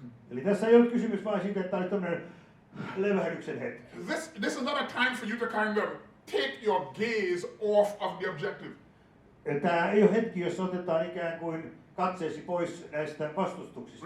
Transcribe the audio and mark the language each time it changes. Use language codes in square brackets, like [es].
[fi] Eli tässä ei ole kysymys vain siitä, että oli tämmöinen levähdyksen hetki. [en] this is not a time for you to kind of take your gaze off of the objective. [fi] Tämä ei ole hetki, jossa otetaan ikään kuin katseesi pois näistä vastustuksista.